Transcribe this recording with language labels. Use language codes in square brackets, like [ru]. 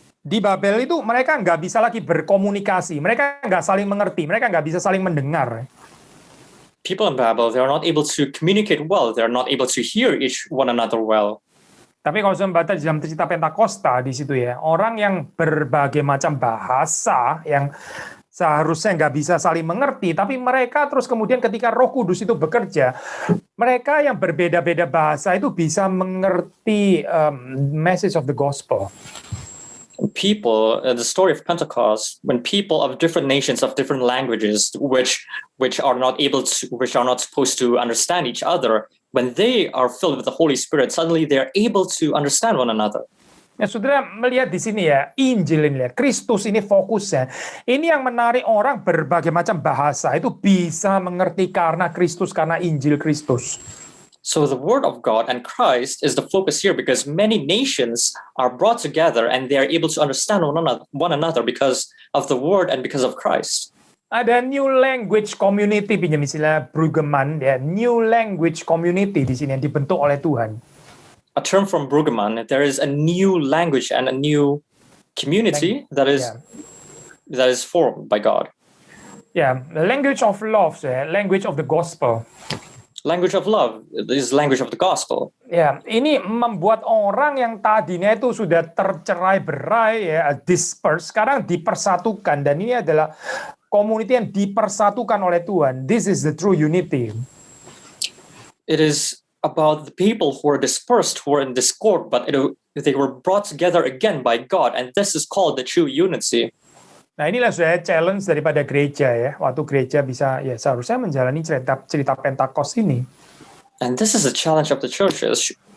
[id] Di Babel itu mereka nggak bisa lagi berkomunikasi, mereka nggak saling mengerti, mereka nggak bisa saling mendengar. [en] People in Babel, they are not able to communicate well. They are not able to hear one another well. [id] Tapi kalau saya membaca di dalam cerita Pentakosta di situ ya, orang yang berbagai macam bahasa yang seharusnya nggak bisa saling mengerti, tapi mereka terus kemudian ketika Roh Kudus itu bekerja, mereka yang berbeda-beda bahasa itu bisa mengerti [en] message of the gospel. People, the story of Pentecost, when people of different nations, of different languages, which are not supposed to understand each other, when they are filled with the Holy Spirit, suddenly they are able to understand one another. [id] Ya, saudara melihat di sini ya, Injil ini ya, Kristus ini fokusnya. Ini yang menarik orang berbagai macam bahasa itu bisa mengerti karena Kristus, karena Injil Kristus. [en] So the word of God and Christ is the focus here because many nations are brought together and they are able to understand one another because of the word and because of Christ. [id] Ada [en] new language community, [id] pinjam istilah Brueggemann, ya, new language community di sini yang dibentuk oleh Tuhan. [en] A term from Brueggemann, there is a new language and a new community that is formed by God. Ya, the language of love, language of the gospel. Language of love is language of the gospel. [id] Ya, ini membuat orang yang tadinya itu sudah tercerai-berai, ya, disperse, sekarang dipersatukan, dan ini adalah community yang dipersatukan oleh Tuhan. [en] This is the true unity. It is about the people who are dispersed, who are in discord, but they were brought together again by God, and this is called the true unity. [id] Nah, inilah saya challenge daripada gereja ya. Waktu gereja bisa ya seharusnya menjalani cerita Pentakost ini. [en] And this is a challenge of the churches.